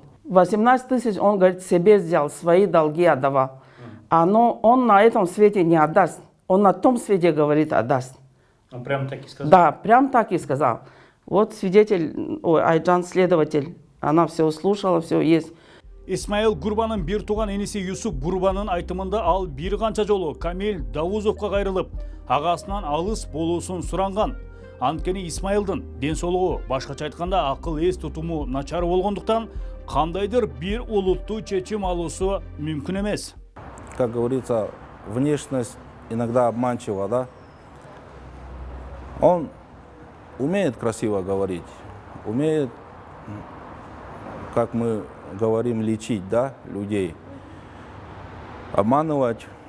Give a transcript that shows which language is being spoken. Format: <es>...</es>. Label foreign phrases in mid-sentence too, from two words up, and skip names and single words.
<ru>18 тысяч он, говорит, себе взял, свои долги отдавал. Но он на этом свете не отдаст. Он на том свете, говорит, отдаст. Он прям так и сказал? Да, прям так и сказал. Вот свидетель, Айджан, следователь, она все слушала, все есть.</ru> <ky>Исмаил Гурбанын бир туган энеси Юсуп Гурбанын айтымында ал бир канча жолу Камиль Давузовго кайрылып, агасынан алыс болуусун суранган. Анткени Исмаилдын ден соолугу, башкача айтканда акыл эс тутуму начар болгондуктан кандайдыр бир улуттуу чечим алуусу мүмкүн эмес.</ky> <ru>Как говорится, внешность иногда обманчива, да? Он умеет красиво говорить, умеет, как мы говорим, лечить, да, людей, обманывать.</ru>